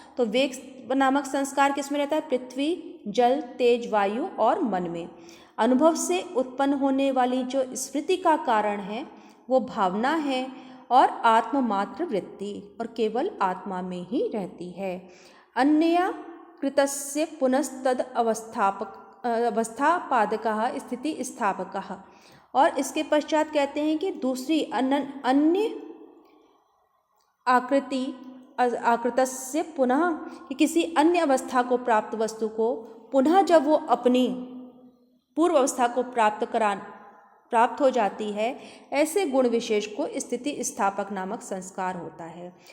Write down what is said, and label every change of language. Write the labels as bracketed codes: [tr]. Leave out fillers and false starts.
[hi] तो वेग नामक संस्कार किस में रहता है? पृथ्वी, जल, तेज, वायु और मन में। अनुभव से उत्पन्न होने वाली जो स्मृति का कारण है वो भावना है, और आत्ममात्र वृत्ति, और केवल आत्मा में ही रहती है। [sa] अन्य कृतस्य पुनस्तद अवस्थापादकः स्थिति स्थापकः। [hi] और इसके पश्चात कहते हैं कि दूसरी अन्य [sa] आकृतस्य पुनः, [hi] कि किसी अन्य अवस्था को प्राप्त वस्तु को पुनः जब वो अपनी पूर्व अवस्था को प्राप्त हो जाती है, ऐसे गुण विशेष को स्थिति स्थापक नामक संस्कार होता है।